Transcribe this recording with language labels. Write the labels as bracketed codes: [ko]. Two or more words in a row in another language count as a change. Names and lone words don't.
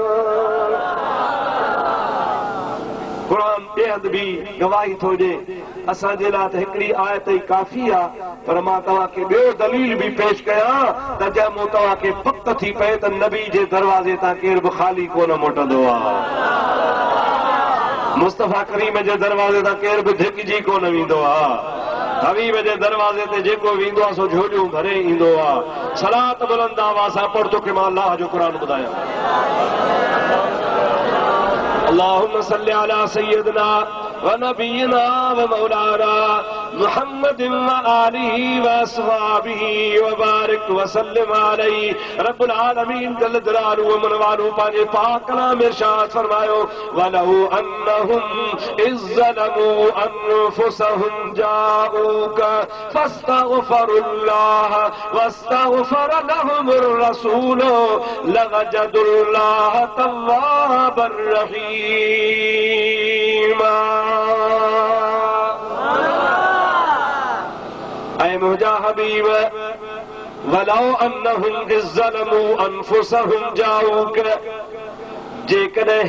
[sd] क़ुरान बेहद बि गवाही थो ॾे, असांजे लाइ त हिकिड़ी आयत ई काफ़ी आहे, पर मां तव्हांखे ॿियो दलील बि पेश कयां त जंहिं मूं तव्हांखे पक थी पए त नबी जे दरवाज़े तां केर बि ख़ाली कोन मोटंदो आहे। मुस्तफ़ा करीम जे दरवाज़े तां केर बि धिकजी कोन वेंदो आहे। हबीब जे दरवाज़े ते जेको वेंदो आहे सो झोलियूं भरे ईंदो आहे। सलात बुलंद आवाज़ सां पढ़ तोखे मां अल्लाह जो क़ुरान ॿुधायां। [ar] اللهم صل على سيدنا ونبينا ومولانا محمد وآله وأصحابه وبارك وسلم عليه. رب العالمين جل جلاله وعم نواله [sd] पंहिंजे पाक कलाम में इरशाद फरमायो, [ar] ولو أنهم إذ ظلموا أنفسهم جاءوك فاستغفروا الله واستغفر لهم الرسول لوجدوا الله توابا رحيما. [sd] ऐ मुंहिंजा हबीब, [ar] ولو أنهم إذ ظلموا أنفسهم جاءوك, जेकॾहिं